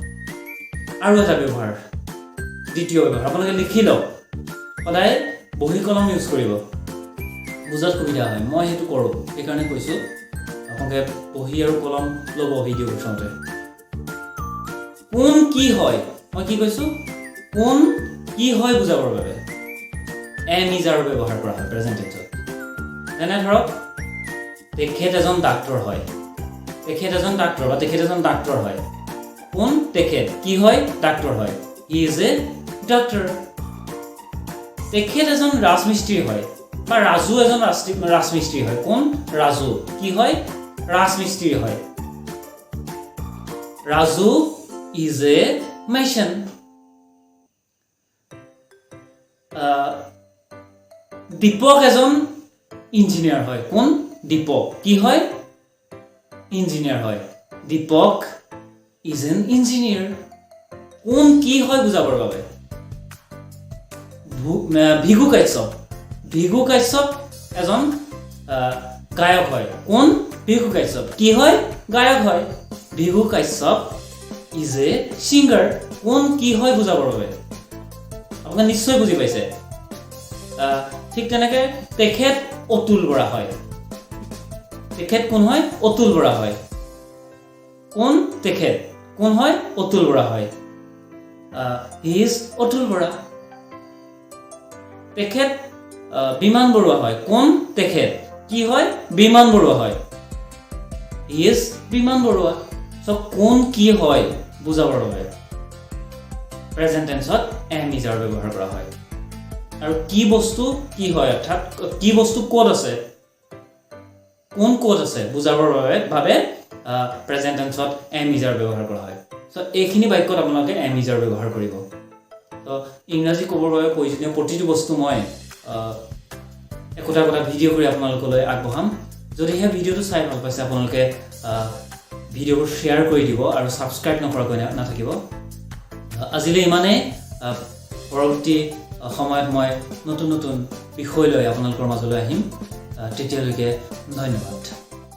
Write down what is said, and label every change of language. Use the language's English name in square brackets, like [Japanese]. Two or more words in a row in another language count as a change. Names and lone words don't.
[Assamese] আৰু এটা ব্যৱহাৰ দ্বিতীয় ব্যৱহাৰ আপোনালোকে লিখি লওক সদায় বহি কলম ইউজ কৰিব বুজাত সুবিধা হয় মই হেতু কৰো এই কাৰণে কৈছো আপোনালোকে বহি আৰু কলম লব ভিডিঅ চাওঁতে কোন কি হয় মই কি কৈছো কোন কি হয় বুজাবৰ বাবে [English] am is [Assamese] আৰু ব্যৱহাৰ কৰা হয় [English] present tenseত [Assamese] এনে ধৰক তেখেত এজন ডাক্তৰ হয় তেখেত এজন ডাক্তৰ বা তেখেত এজন ডাক্তৰ হয় কোন তেখেত কি হয় ডাক্তৰ হয় [English] he is a doctor [Assamese] তেখেত এজন ৰাজমিস্ত্ৰী হয় বা ৰাজু এজন ৰাজমিস্ত্ৰী হয় কোন ৰাজু কি হয় ৰাজমিস্ত্ৰী হয় ৰাজু [English] is a mason [Assamese] দীপক এজন ইঞ্জিনিয়াৰ হয় কোন দীপক কি হয় ইঞ্জিনিয়াৰ হয় দীপক [English] is an engineer [Assamese] কোন কি হয় বুজাবৰ বাবে ভিগু কাশ্যপ এজন গায়ক হয় কোন ভিগু কাশ্যপ কি হয় গায়ক হয় ভিগু কাশ্যপ [English] is a singer [Assamese] কোন কি হয় বুজাবৰ বাবে আপোনালোকে নিশ্চয় বুজি পাইছে ঠিক তেনেকৈ তেখেত অতুল বৰা হয় তেখেত কোন হয় অতুল বৰা হয় কোন তেখেত কোন হয় অতুল বৰা হয় [English] he is [Assamese] অতুল বৰা তেখেত বিমান বৰুৱা হয় কোন তেখেত কি হয় বিমান বৰুৱা হয় [English] he is [Assamese] বিমান বৰুৱা সো কোন কি হয় বুজাবৰ বাবে [English] present tenseত am is [Assamese] আৰু ব্যৱহাৰ কৰা হয় আৰু কি বস্তু কি হয় অৰ্থাৎ কি বস্তু কোড আছে কোন কোড আছে বুজাবৰ বাবে [English] present tenseত am is [Assamese] আৰু ব্যৱহাৰ কৰা হয় সো এইখিনি বাক্যত আপোনালোকে [English] am is [Assamese] আৰু ব্যৱহাৰ কৰিব তো ইংৰাজী ক'বৰ বাবে প্ৰয়োজনীয় প্ৰতিটো বস্তু মই একোটা ভিডিঅ' কৰি আপোনালোকলৈ আগবঢ়াম যদিহে ভিডিঅ'টো চাই ভাল পাইছে আপোনালোকে ভিডিঅ'বোৰ শ্বেয়াৰ কৰি দিব আৰু সাবস্ক্ৰাইব নকৰাকৈ নাথাকিব আজিলৈ ইমানেই পৰৱৰ্তী সময়ত মই নতুন বিষয় লৈ আপোনালোকৰ মাজলৈ আহিম তেতিয়ালৈকে ধন্যবাদ